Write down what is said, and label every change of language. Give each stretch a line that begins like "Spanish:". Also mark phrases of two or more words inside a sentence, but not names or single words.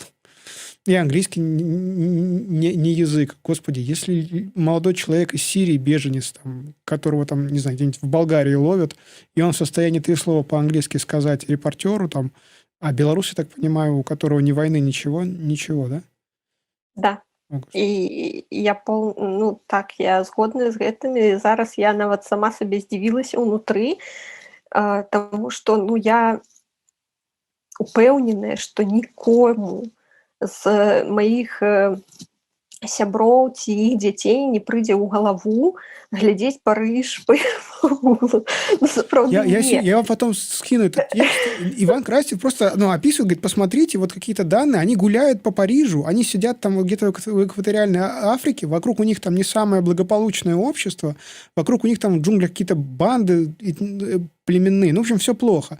Russian: И английский не язык. Господи, если молодой человек из Сирии, беженец, там, которого там, не знаю, где-нибудь в Болгарии ловят, и он в состоянии 3 слова по-английски сказать репортеру, там, а белорус, я так понимаю, у которого ни войны, ничего, да? Да.
Belarusian: І я я згодна з гэтым, і зараз я нават сама сабе здзівілася ўнутры, таму што я упэўненая, што нікому з маіх сяброў ці іх дзяцей не прыйдзе ў галаву глядзець Париж по Гуглу.
Russian: Я вам потом скину этот текст. Иван Крастев просто описывает, говорит, посмотрите, вот какие-то данные, они гуляют по Парижу, они сидят там где-то в экваториальной Африке, вокруг у них там не самое благополучное общество, вокруг у них там в джунглях какие-то банды племенные, в общем, все плохо.